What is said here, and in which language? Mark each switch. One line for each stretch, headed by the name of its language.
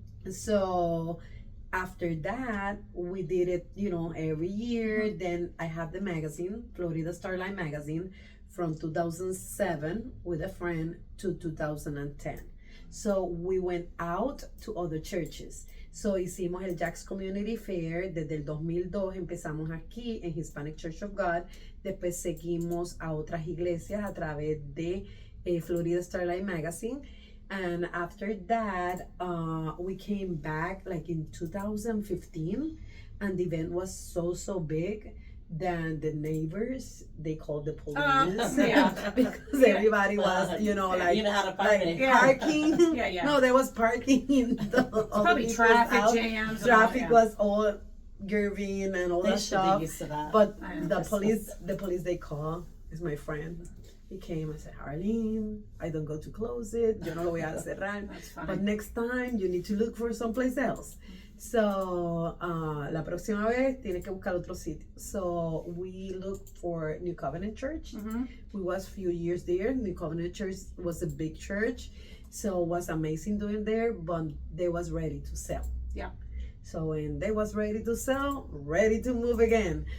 English: So after that, we did it, every year. Then I have the magazine, Florida Starline magazine, from 2007 with a friend to 2010. So we went out to other churches.
Spanish: So hicimos el Jax Community Fair. Desde el 2002 empezamos aquí en Hispanic Church of God. Después seguimos a otras iglesias a través de Florida Starline magazine.
English: And after that, we came back like in 2015, and the event was so big. Then the neighbors, they called the police because everybody was, like, you know how to party. Parking. No, there was parking in the probably traffic jams. Traffic was all giving and all that stuff. Be used to that. But the police they call is my friend. He came and said, Arlene, I don't go to close it.
Spanish: Yo no lo voy a cerrar.
English: But next time you need to look for someplace else.
Spanish: So, la próxima vez tiene que buscar otro sitio.
English: So, we looked for New Covenant Church. We was a few years there. New Covenant Church was a big church. So, it was amazing doing there, but they was ready to sell. So when they was ready to sell, ready to move again.